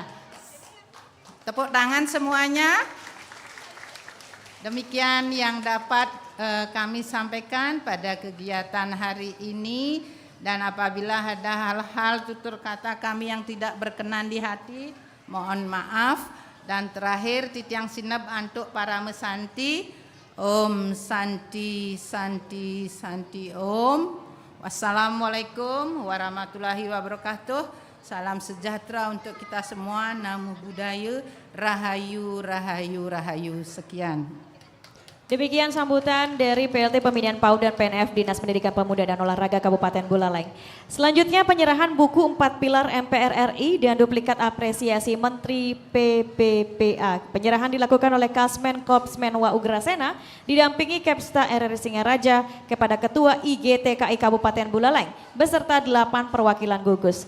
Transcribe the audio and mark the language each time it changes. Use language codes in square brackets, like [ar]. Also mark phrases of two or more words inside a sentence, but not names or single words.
[id] Tepuk tangan semuanya. Demikian yang dapat kami sampaikan pada kegiatan hari ini, dan apabila ada hal-hal tutur kata kami yang tidak berkenan di hati, mohon maaf. Dan terakhir [ban] titiang sinep antuk para mesanti, [sa] Om Santi Santi Santi Om. [ar] والسلام عليكم ورحمة الله وبركاته. [id] Salam sejahtera untuk kita semua. [pi] Namo Buddhaya. [id] Rahayu, rahayu, rahayu. Sekian. Demikian sambutan dari PLT Pembinaan PAUD dan PNF Dinas Pendidikan Pemuda dan Olahraga Kabupaten Buleleng. Selanjutnya penyerahan buku 4 pilar MPR RI dan duplikat apresiasi Menteri PPPA. Penyerahan dilakukan oleh Kasmen Korpsmen Wa Ugrasena didampingi Kepsta RRI Singaraja kepada Ketua IGTKI Kabupaten Buleleng beserta 8 perwakilan gugus.